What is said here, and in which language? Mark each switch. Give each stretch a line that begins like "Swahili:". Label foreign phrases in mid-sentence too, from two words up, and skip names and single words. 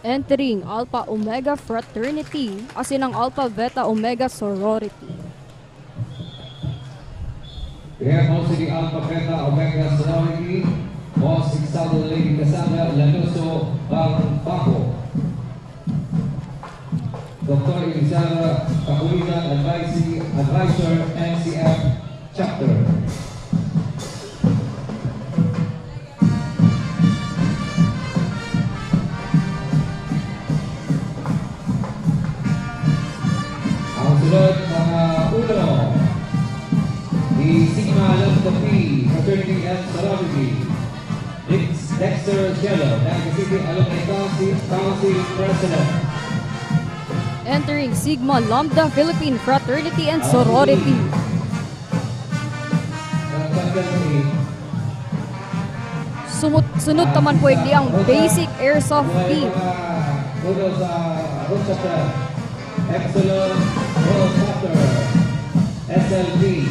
English: Entering Alpha Omega Fraternity, asinang Alpha Beta Omega Sorority. We have also the Alpha Beta Omega Sorority, Boss Exalted Lady Cassandra Lanuso Baco, Dr. Elizara Kapulitan, Advisor, NCF Chapter.
Filipino: Ang sunod, mga uno,
English: the Sigma Lambda P Fraternity and Sorority, Dexter Jello, Naga City Alumni Council President. Entering Sigma Lambda Philippine Fraternity and Sorority.
Filipino: Sunod naman po ang Basic Airsoft Team.
English: Excellent Road Chapter, SLV.